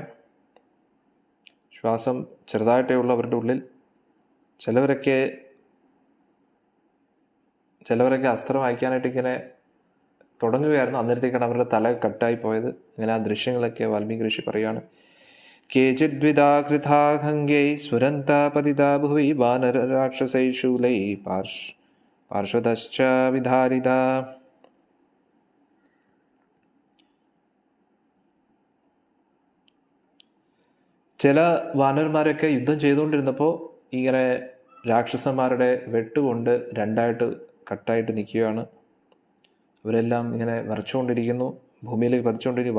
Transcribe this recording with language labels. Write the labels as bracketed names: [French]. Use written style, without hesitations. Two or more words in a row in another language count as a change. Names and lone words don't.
[Malayalam] ശ്വാസം ചെറുതായിട്ടേ ഉള്ളൂ അവരുടെ ഉള്ളിൽ. ചിലവരൊക്കെ അസ്ത്രം അയക്കാനായിട്ട് ഇങ്ങനെ തുടങ്ങുകയായിരുന്നു. അന്നേരത്തേക്കാണ് അവരുടെ തല കട്ടായി പോയത്. ഇങ്ങനെ ആ ദൃശ്യങ്ങളൊക്കെ വാൽമീകി ഋഷി പറയുകയാണ്. [Sanskrit] केचिद्विधा कृथा खङ्गै स्फुरन्ता पतिता भुवि वानरराक्षसैः शूलैः पार्श्वतश्च विधारिता. [Malayalam] ചില വാനരന്മാരൊക്കെ യുദ്ധം ചെയ്തുകൊണ്ടിരുന്നപ്പോൾ ഇങ്ങനെ രാക്ഷസന്മാരുടെ വെട്ടുകൊണ്ട് രണ്ടായിട്ട് കട്ടായിട്ട് നിൽക്കുകയാണ്. അവരെല്ലാം ഇങ്ങനെ വരച്ചുകൊണ്ടിരിക്കുന്നു, ഭൂമിയിലേക്ക് പതിച്ചുകൊണ്ടിരിക്കുന്നു.